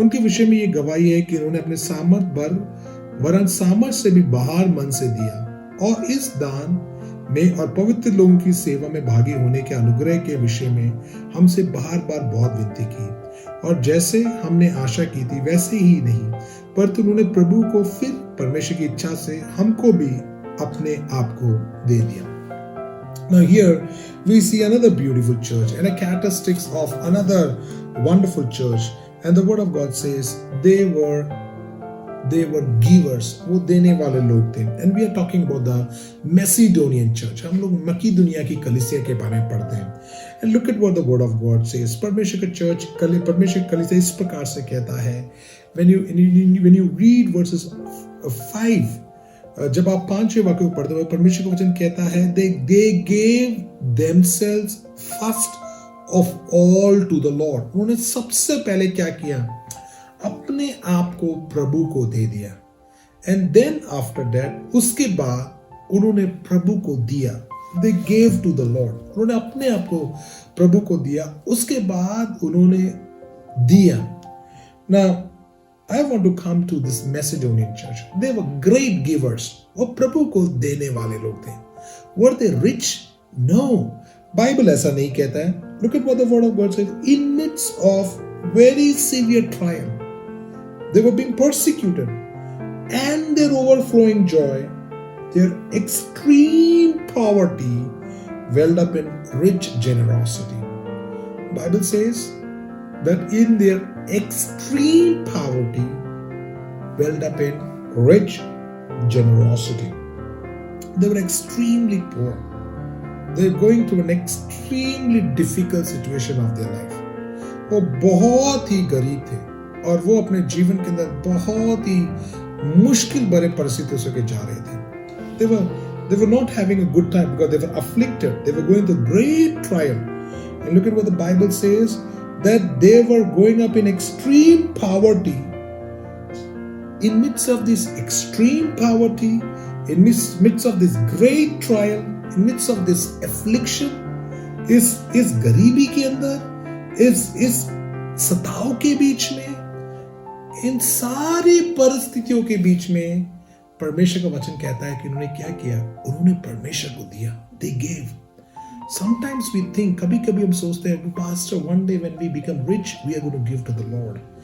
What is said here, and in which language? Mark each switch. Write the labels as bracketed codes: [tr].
[hi] उनके विषय में ये गवाही है कि उन्होंने अपने सामर्थ भर वरन सामर्थ से भी बाहर मन से दिया, और इस दान में और पवित्र लोगों की सेवा में भागी होने के अनुग्रह के विषय में हमसे बार बार बहुत विनती की, और जैसे हमने आशा की थी वैसे ही नहीं, पर उन्होंने प्रभु को फिर परमेश्वर की इच्छा से हमको भी अपने आप को दे दिया। [en] Now here we see another beautiful church and a characteristics of another wonderful church And the word of God says they were givers. [hi] वो देने वाले लोग थे. [en] And we are talking about the Macedonian church. [hi] हम लोग मकीदुनिया की कलीसिया के बारे में पढ़ते हैं. [en] And look at what the word of God says. [hi] परमेश्वर का चर्च, परमेश्वर कलीसिया इस प्रकार से कहता है. [en] When you read verses 5, [hi] जब आप 5वें वाक्य को पढ़ते हो, परमेश्वर का वचन कहता है, [en] they gave themselves first of all to the Lord. [hi] उन्होंने सबसे पहले क्या किया? अपने आप को प्रभु को दे दिया. [en] And then after that, [hi] उसके बाद उन्होंने प्रभु को दिया. [en] They gave to the Lord. [hi] उन्होंने अपने आप को प्रभु को दिया. उसके बाद उन्होंने दिया. [en] Now, I want to come to this Macedonian church. They were great givers. [hi] वो प्रभु को देने वाले लोग थे. [en] Were they rich? No. [hi] Bible ऐसा नहीं कहता है. [en] Look at what the word of God says. In midst of very severe trial, they were being persecuted, and their overflowing joy, their extreme poverty, welled up in rich generosity. Bible says that in their extreme poverty, welled up in rich generosity. They were extremely poor. They're going through an extremely difficult situation of their life. [hi] वो बहुत ही गरीब थे और वो अपने जीवन के अंदर बहुत ही मुश्किल भरे परिस्थितियों से जा रहे थे. [en] They were not having a good time because they were afflicted. They were going through great trial. And look at what the Bible says, that they were going up in extreme poverty. In midst of this extreme poverty, in midst of this great trial, in midst of this affliction, [hi] इस गरीबी के अंदर, इस सताव के बीच में, इन सारी परिस्थितियों के बीच में परमेश्वर का वचन कहता है कि उन्होंने क्या किया? उन्होंने परमेश्वर को दिया. [en] They gave. Sometimes we think, [hi] कभी-कभी हम सोचते हैं, [en] Pastor, one day when we become rich, we are going to give to the Lord.